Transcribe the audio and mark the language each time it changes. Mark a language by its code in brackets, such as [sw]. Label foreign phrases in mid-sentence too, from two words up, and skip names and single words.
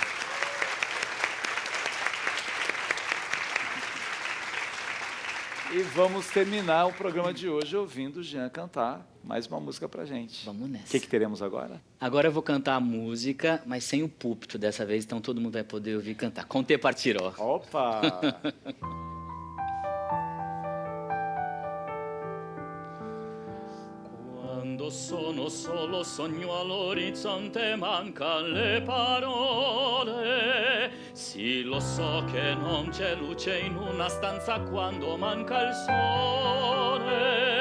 [pt] E vamos terminar o programa de hoje ouvindo o Jean cantar mais uma música pra gente. Vamos nessa. O que teremos agora? Agora eu vou cantar a música, mas sem o púlpito dessa vez, então todo mundo vai poder ouvir cantar. Com te partirò. Opa! [it] Quando sono solo sogno all'orizzonte, mancan le parole. Sì, lo so che non c'è luce in una stanza quando manca il sole.